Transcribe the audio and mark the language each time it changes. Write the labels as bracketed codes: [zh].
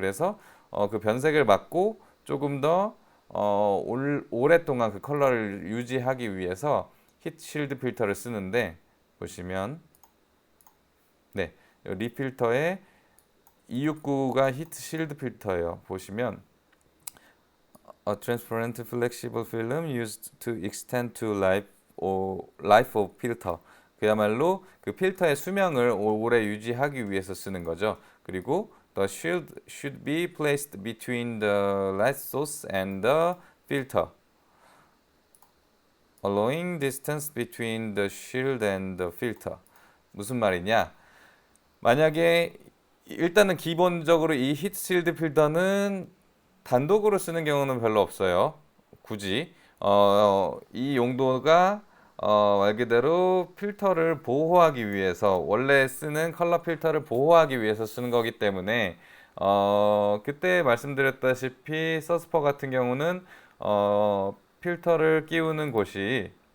[ko] 그래서 그 변색을 막고 조금 더 오랫동안 그 컬러를 유지하기 위해서 힛 실드 필터를 쓰는데 보시면 네, 리필터에 269가 힛 실드 필터예요. 보시면 [en] A transparent flexible film used to extend to life of filter. [ko] 그야말로 그 필터의 수명을 오래 유지하기 위해서 쓰는 거죠. 그리고 [en] the shield should be placed between the light source and the filter, allowing distance between the shield and the filter. [ko] 무슨 말이냐? 만약에 일단은 기본적으로 이 히트실드 필터는 단독으로 쓰는 경우는 별로 없어요. 굳이 이 용도가 말 그대로 필터를 보호하기 위해서 원래 쓰는 컬러 필터를 보호하기 위해서 쓰는 거기 때문에 그때 말씀드렸다시피 서스퍼 같은 경우는 필터를 끼우는 곳이